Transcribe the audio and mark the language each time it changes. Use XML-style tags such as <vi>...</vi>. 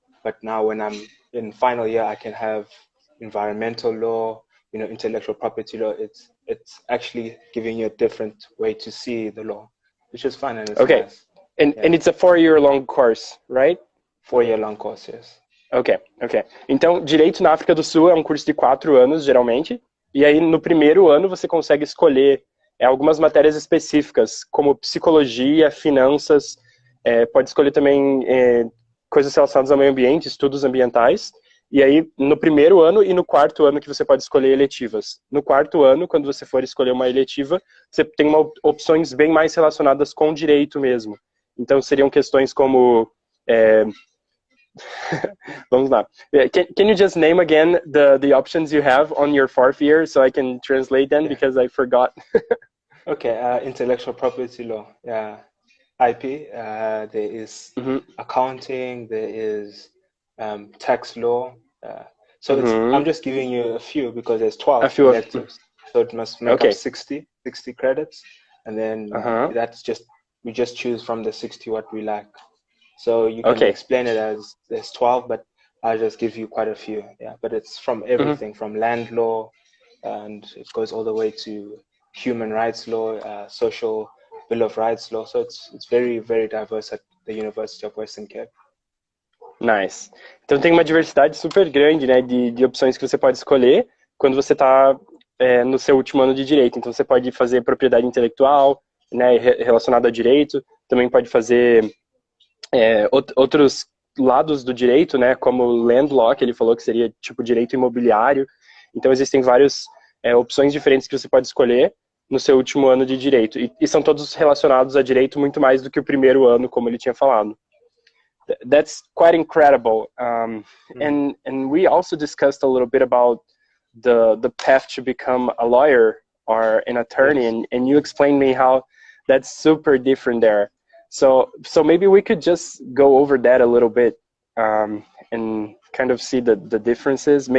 <en>But now when I'm in final year, I can have environmental law, intellectual property law. It's actually giving you a different way to see the law, which is fun and it's nice. And it's a 4-year-long course, right? 4-year-long course, yes. Ok.</en> <pt>Então, Direito na África do Sul é um curso de 4 anos, geralmente. E aí, no primeiro ano, você consegue escolher algumas matérias específicas, como psicologia, finanças, pode escolher também coisas relacionadas ao meio ambiente, estudos ambientais, e aí no primeiro ano e no 4º ano que você pode escolher eletivas. No 4º ano, quando você for escolher uma eletiva, você tem opções bem mais relacionadas com direito mesmo. Então seriam questões como... Vamos lá.</pt> <en>Can you just name again the options you have on your 4th year so I can translate them because I forgot? Okay, intellectual property law, IP. There is accounting. There is tax law. So I'm just giving you a few because there's 12 electives. So it must make up 60 credits, and then we just choose from the 60 what we like. So you can explain it as there's 12, but I'll just give you quite a few. Yeah, but it's from everything, from land law, and it goes all the way to human rights law, social bill of rights law. So it's very, very diverse at the University of Western Cape. Nice.</en> <pt>Então tem uma diversidade super grande, né, de opções que você pode escolher quando você está no seu último ano de direito. Então você pode fazer propriedade intelectual, né, relacionado a direito. Também pode fazer outros lados do direito, né, como land law, que ele falou que seria tipo direito imobiliário. Então existem várias opções diferentes que você pode escolher. no seu último ano de Direito. E são todos relacionados a Direito muito mais do que o primeiro ano, como ele tinha falado.</pt> <en>That's quite incredible. And we also discussed a little bit about the path to become a lawyer or an attorney, Yes. and you explained me how that's super different there. So maybe we could just go over that a little bit and kind of see the differences.</en>